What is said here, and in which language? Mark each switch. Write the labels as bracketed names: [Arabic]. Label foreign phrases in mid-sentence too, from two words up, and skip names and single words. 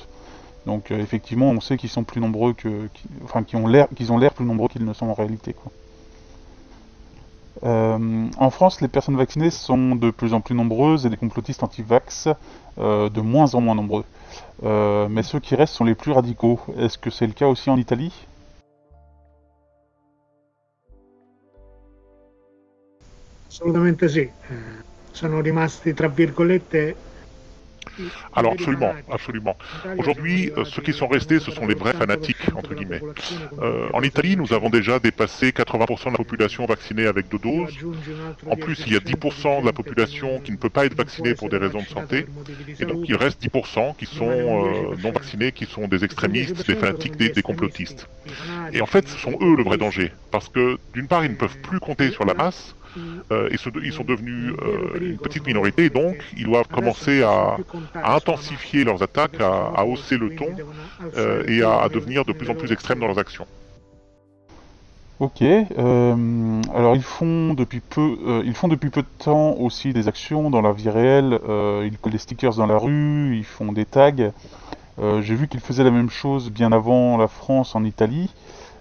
[French] Donc effectivement, on sait qu'ils sont plus nombreux enfin qu'ils ont l'air plus nombreux qu'ils ne sont en réalité, quoi. En France, les personnes vaccinées sont de plus en plus nombreuses et les complotistes anti-vax de moins en moins nombreux. Mais ceux qui restent sont les plus radicaux. Est-ce que c'est le cas aussi en Italie? [Italian] Assolutamente sì. Sono rimasti, tra virgolette, i [French] Alors [Italian] veri [French] absolument, [Italian] fanatici. [French] absolument. [Italian] In Italia sono [French] Aujourd'hui, ceux qui [Italian] arrivati [French] sont restés, ce [Italian] comunque [French] sont les vrais fanatiques, entre [Italian] della [French] guillemets. [Italian] popolazione con tutte le [French] En [Italian] dose [French] Italie, nous avons [Italian] vaccinate. [French] déjà dépassé 80% de la population vaccinée avec deux [Italian] Più [French] doses. [Italian] aggiungi un altro [French] En plus, il y a [Italian] 10% [French] 10% de la [Italian] di gente [French] population qui ne peut pas être [Italian] non può [French] vaccinée pour des [Italian] essere [French] raisons de [Italian] vaccinata [French] santé. [Italian] per motivi di [French] Et donc, il [Italian] salute, [French] reste 10% qui [Italian] rimane un [French] sont non [Italian] 10%. [French] vaccinés, qui sont des [Italian] Questo [French] extrémistes, des [Italian] 10% sono [French] fanatiques, [Italian] gli [French] des [Italian] estremisti, [French] complotistes. [Italian] i [French] Et en fait, [Italian] fanatici, [French] ce [Italian] i [French] sont eux le vrai [Italian] complotisti. [French] danger. Parce que, d'une part, ils ne peuvent plus compter sur la [Italian] Là, [French] masse, ils sont devenus [Italian] il vero [French] une [Italian] pericolo [French] petite [Italian] sono loro, [French] minorité, et donc [Italian] perché [French] ils doivent [Italian] adesso non [French] commencer [Italian] possono più [French] à [Italian] contare sulla [French] intensifier [Italian] massa, [French] leurs attaques, [Italian] perché sono [French] à hausser [Italian] pochi, [French] le [Italian] quindi [French] ton [Italian] devono alzare il [French] et [Italian] tiro [French] à devenir de plus [Italian] nelle [French] en plus [Italian] loro [French] extrêmes dans [Italian] azioni. [French] leurs actions. Ok. Alors ils font depuis peu de temps aussi des actions dans la vie réelle. Ils collent des stickers dans la rue, ils font des tags. J'ai vu qu'ils faisaient la même chose bien avant la France en Italie.